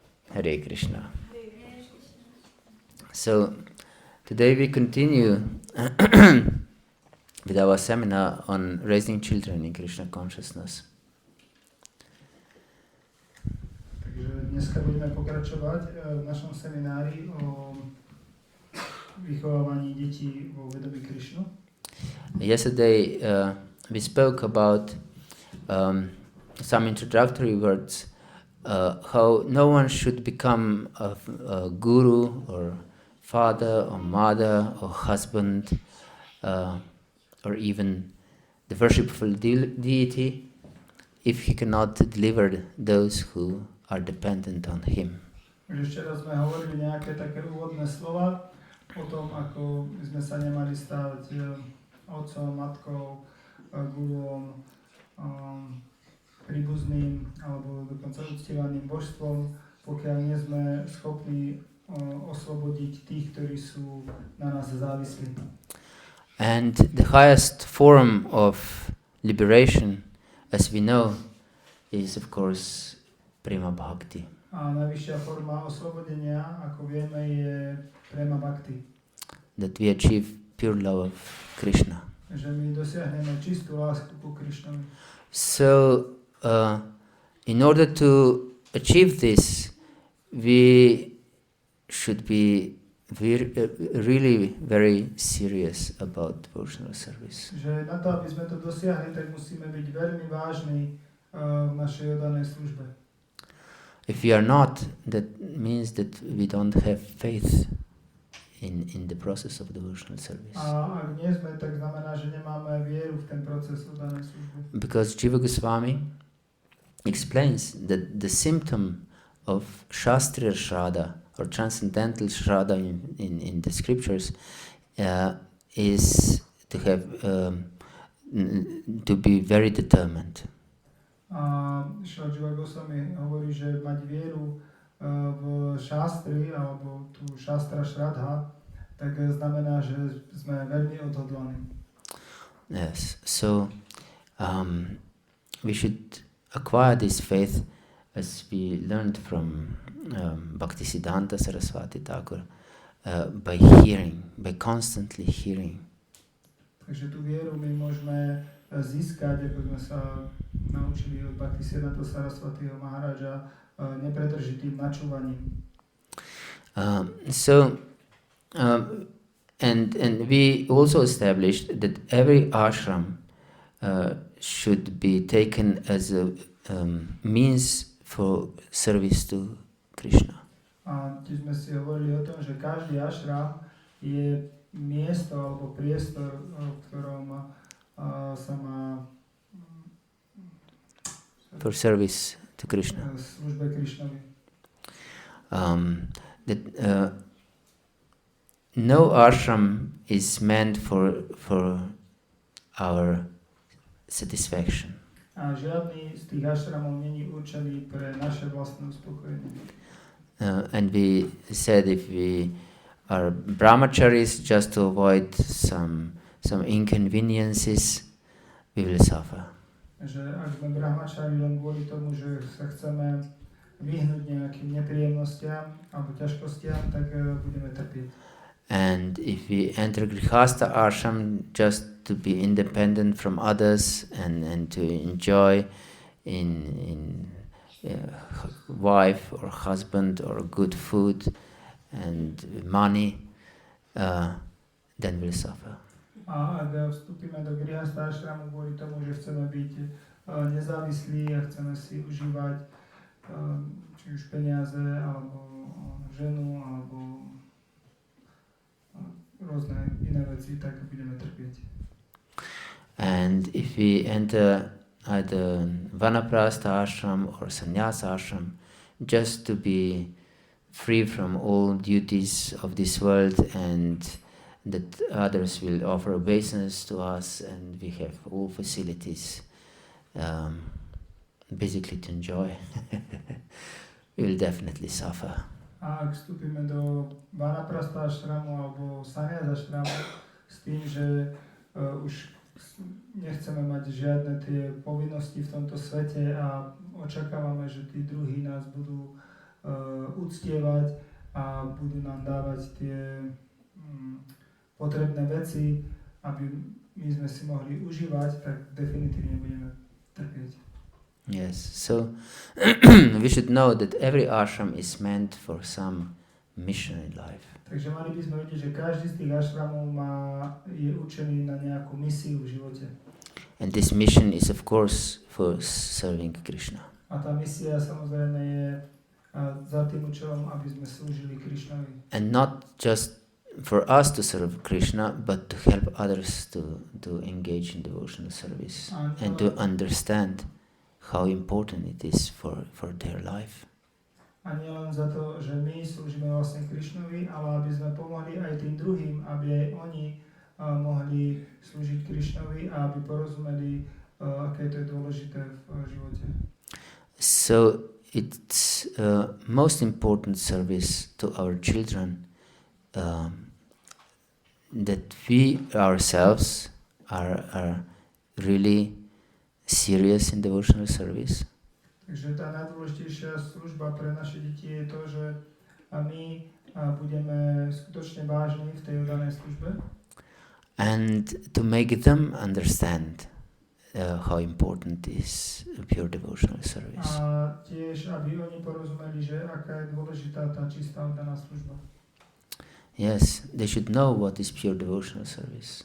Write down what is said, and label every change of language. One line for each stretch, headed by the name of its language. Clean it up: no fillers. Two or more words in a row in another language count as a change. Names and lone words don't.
English: Hare Krishna. So, today we continue with our seminar on raising children in Krishna consciousness.
Slovak: Takže dneska budeme pokračovať v našom seminári o vychovávaní detí vo vedomí Krišnu.
English: Yesterday we spoke about some introductory words, how no one should become a guru or father or mother or husband or even the worshipful deity if he cannot deliver those who are dependent on him.
Slovak: Takže včera sme hovorili nejaké také úvodné slova o tom, ako sme sa nemali stávať otcom, matkou, guruom, príbuzným alebo dokonca uctievaným božstvom, pokiaľ nie sme schopní oslobodiť tých, ktorí sú na nás závislí.
English: And the highest form of liberation, as we know, is of course
Sanskrit: prema bhakti.
Slovak: A najvyššia forma oslobodenia, ako vieme, je
Sanskrit: prema bhakti.
English: That we achieve pure love of Krishna.
Slovak: Že my dosiahneme čistú lásku ku Krišnovi.
English: So, in order to achieve this, we should be really very serious about devotional service.
Slovak: Že na to, aby sme to dosiahli, tak musíme byť veľmi vážni v našej oddanej službe.
English: If we are not, that means that we don't have faith in the process of devotional service.
Slovak: A ak nie sme, tak znamená, že nemáme vieru v ten proces oddanej služby.
English: Because Jiva Goswami explains that the symptom of
Sanskrit: Shastriya Shraddha
English: or transcendental Shraddha in the scriptures is to have to be very determined.
Slovak: A Jiva Goswami hovorí, že mať vieru v šastri alebo tú
Sanskrit: šastra Shraddha,
Slovak: tak znamená, že sme veľmi odhodlaní.
English: Yes, so we should acquire this faith as we learned from Bhaktisiddhanta Saraswati Thakur by hearing, by constantly hearing.
Slovak: Takže tú vieru my môžeme získať, ako sme sa naučili od Bhaktisiddhanta Saraswatiho Maharaja, nepretržitým načúvaním.
English: And we also established that every ashram should be taken as a means for service to Krishna.
Slovak: A tiež sme si hovorili o tom, že každý ashram je miesto alebo priestor, v ktorom sa má
English: for service to Krishna.
Slovak: Službe Krishnovi.
English: No ashram is meant for our satisfaction.
Slovak: A žiadny z tých ashramov není určený pre naše vlastné uspokojenie.
English: And we said if we are brahmacharis just to avoid some inconveniences, we will suffer.
Slovak: Že ak sme brahmačari len kvôli tomu, že sa chceme vyhnúť nejakým nepríjemnostiam alebo ťažkostiam, tak budeme trpieť.
English: And if we enter
Sanskrit: grihastha ashram
English: just to be independent from others and to enjoy in wife or husband or good food and money, then we'll suffer.
Slovak: A ak vstúpime do
Sanskrit: grihastha ashramu
Slovak: kvôli tomu, že chceme byť nezávislí a chceme si užívať či už peniaze, alebo ženu, alebo rôzne iné veci, tak budeme trpieť.
English: And if we enter either
Sanskrit: vanaprastha ashram
English: or
Sanskrit: sannyasa ashram
English: just to be free from all duties of this world and that others will offer obeisance to us and we have all facilities basically to enjoy, we will definitely suffer.
Slovak: A ak vstúpime do
Sanskrit: vanaprastha ashramu
Slovak: alebo
Sanskrit: sannyasa ashramu
Slovak: s tým, že už nechceme mať žiadne tie povinnosti v tomto svete a očakávame, že tí druhí nás budú uctievať a budú nám dávať tie potrebné veci, aby my sme si mohli užívať, tak definitívne budeme trpieť.
English: Yes, so we should know that every ashram is meant for some mission in life.
Slovak: Takže mali by sme vedieť, že každý z tých ashramov je určený na nejakú misiu v živote.
English: And this mission is of course for serving Krishna.
Slovak: A tá misia samozrejme je za tým účelom, aby sme slúžili Krishnovi.
English: And not just for us to serve Krishna, but to help others to engage in devotional service and to understand how important it is for their life.
Slovak: A nie len za to, že my slúžime vlastne Krishnovi, ale aby sme pomohli aj tým druhým, aby aj oni mohli slúžiť Krishnovi a aby porozumeli, aké to je dôležité v živote.
English: So it's most important service to our children that we ourselves are really serious in devotional service.
Slovak: Takže tá najdôležitejšia služba pre naše deti je to, že my budeme skutočne vážni v tej danej službe.
English: And to make them understand how important is pure devotional service.
Slovak: A tiež, aby oni porozumeli, že aká je dôležitá tá čistá oddaná služba.
English: Yes, they should know what is pure devotional service.